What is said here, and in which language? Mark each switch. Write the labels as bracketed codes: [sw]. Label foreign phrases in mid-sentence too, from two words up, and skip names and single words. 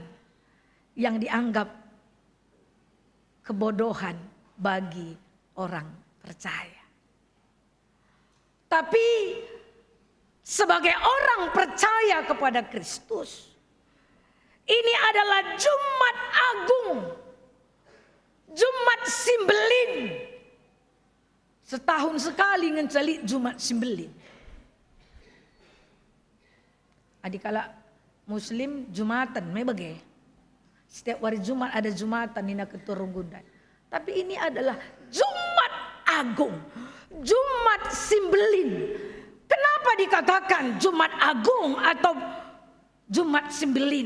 [id] Yang dianggap kebodohan bagi orang percaya. Tapi sebagai orang percaya kepada Kristus, ini adalah Jumat Agung, Jumat Simbelin. [btx] Setahun sekali ngenceli Jumat Simbelin. Adikala Muslim Jumatan, mebage. [id] Setiap hari Jumat ada Jumatan [btx] nina keturung gundan. [id] Tapi ini adalah Jumat Agung, Jumat Simbelin. Kenapa dikatakan Jumat Agung atau Jumat Simbelin?